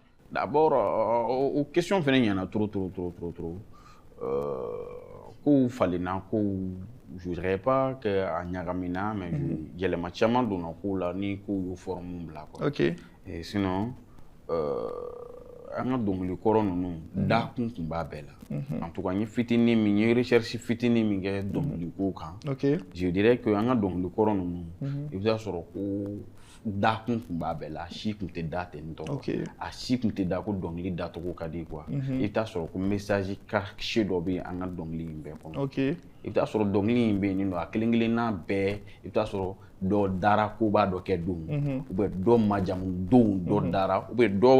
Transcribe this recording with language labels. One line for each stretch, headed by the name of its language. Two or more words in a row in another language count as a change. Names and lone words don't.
Bambara: d'abord o question fana ɲɛna trop kow falenna kow
French: je dirais pas que
Bambara: a ɲagamina mais yɛlɛma caman donna kow la ni kow y'o forme bila quoi sinon an ka dɔnkili kɔrɔ ninnu dakun tun b'a bɛɛ la
French: en tout cas
Bambara: n ye fitinin min n ye recherche fitinin min kɛ dɔnkili ko kan
French: je dirais que
Bambara: an ka dɔnkili kɔrɔ ninnu i bɛ taa sɔrɔ ko dakun tun b'a bɛɛ la a si tun tɛ da ten tɔ a si tun tɛ da ko dɔnkili dacogo ka di quoi i bɛ taa sɔrɔ ko
French: message caché
Bambara: dɔ bɛ an ka dɔnkili in bɛɛ kɔnɔ i bɛ taa sɔrɔ dɔnkili in bɛ yen nɔ a kelen kelenna bɛɛ i bɛ taa sɔrɔ dɔ dara koba dɔ kɛ don
French: ou bien
Bambara: dɔ majamu don dɔ dara
French: ou bien
Bambara: dɔ